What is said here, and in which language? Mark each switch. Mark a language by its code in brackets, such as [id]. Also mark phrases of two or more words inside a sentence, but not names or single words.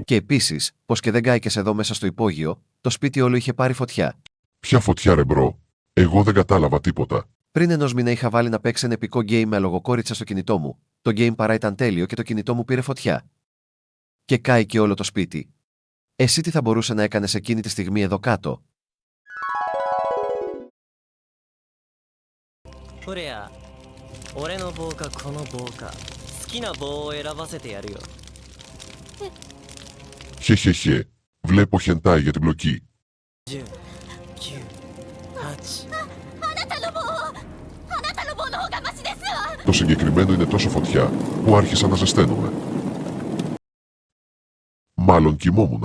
[el] Και επίσης, πως και δεν κάηκες εδώ μέσα στο υπόγειο, το σπίτι όλο είχε πάρει φωτιά. Ποια φωτιά ρε μπρο. Εγώ δεν κατάλαβα τίποτα. Πριν ενός μήνα είχα βάλει να παίξει ένα επικό game με αλογοκόριτσα στο κινητό μου. Το game παρά ήταν τέλειο και το κινητό μου πήρε φωτιά. Και κάηκε όλο το σπίτι. Εσύ τι θα μπορούσε να έκανες εκείνη τη στιγμή εδώ κάτω? [ja] これや俺の棒かこの棒か好きな棒を選ばせてやるよ [el] Χεχεχε. Βλέπω χεντάι για την πλοκή. 10 9 8 Το συγκεκριμένο είναι τόσο φωτιά που άρχισα να ζεσταίνομαι. Μάλλον κοιμόμουνα.